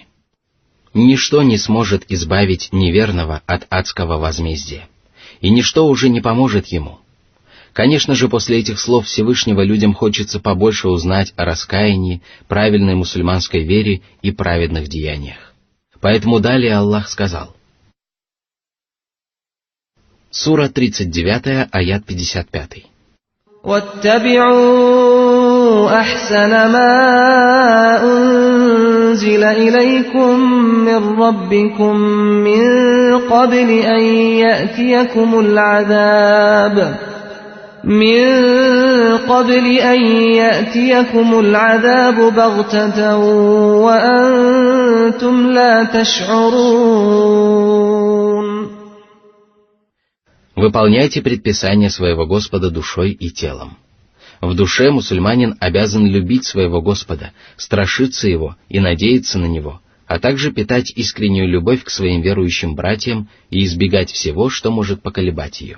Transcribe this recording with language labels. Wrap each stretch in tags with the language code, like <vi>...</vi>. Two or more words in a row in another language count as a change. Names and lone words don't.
<ru>Ничто не сможет избавить неверного от адского возмездия, и ничто уже не поможет ему. Конечно же, после этих слов Всевышнего людям хочется побольше узнать о раскаянии, правильной мусульманской вере и праведных деяниях. Поэтому далее Аллах сказал. Сура 39, аят 55.</ru> <ar>وَاتَّبِعُوا أَحْسَنَ مَا أُنزِلَ إِلَيْكُم مِّن رَّبِّكُم مِّن قَبْلِ أَن يَأْتِيَكُمُ الْعَذَابُ بَغْتَةً وَأَنتُمْ لَا تَشْعُرُونَ.</ar> <ru>Выполняйте предписания своего Господа душой и телом. В душе мусульманин обязан любить своего Господа, страшиться Его и надеяться на Него, а также питать искреннюю любовь к своим верующим братьям и избегать всего, что может поколебать ее.</ru>